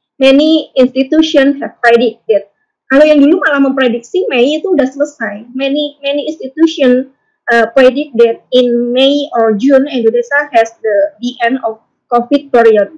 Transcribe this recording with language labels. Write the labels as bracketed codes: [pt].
[en] Many institutions have predicted. [id] Kalau yang dulu malah memprediksi Mei itu udah selesai. [en] Many institutions predict that in May or June Indonesia has the end of COVID period.